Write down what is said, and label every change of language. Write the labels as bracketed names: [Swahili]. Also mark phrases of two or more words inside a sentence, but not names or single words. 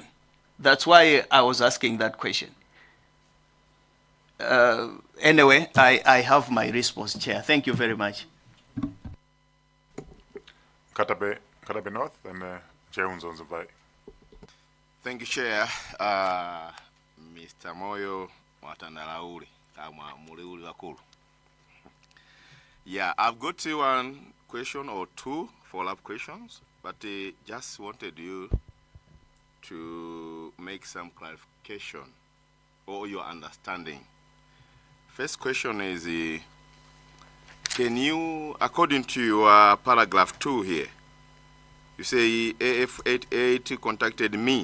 [English] That's why I was asking that question. Anyway, I have my response, Chair. Thank you very much. Katabe North and Thank you, Chair. Mr. Moyo Watandalauli, kama muliuli wakulu. Yeah, I've got one question or two follow-up questions, but just wanted you to make some clarification or your understanding. First question is, can you, according to your paragraph 2 here, you say AF88 contacted me.